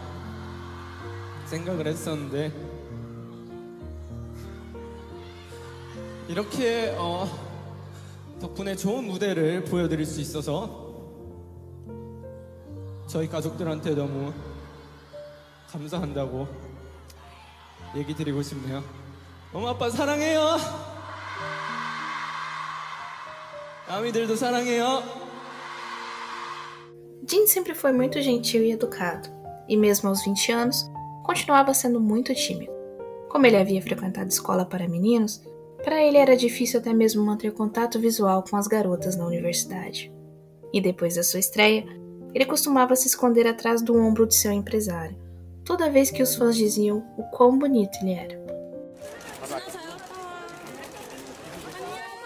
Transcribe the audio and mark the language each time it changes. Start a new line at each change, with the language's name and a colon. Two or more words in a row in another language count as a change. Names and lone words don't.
Korean: 생각을 했었는데 이렇게 덕분에 좋은 무대를 보여드릴 수 있어서 저희 가족들한테 너무 감사한다고 얘기 드리고 싶네요. 엄마 아빠 사랑해요. 아미들도 사랑해요.
Portuguese: Jin sempre foi muito gentil e educado, e mesmo aos 20 anos, continuava sendo muito tímido. Como ele havia frequentado escola para meninos, para ele era difícil até mesmo manter contato visual com as garotas na universidade. E depois da sua estreia, ele costumava se esconder atrás do ombro de seu empresário, toda vez que os fãs diziam o quão bonito ele era.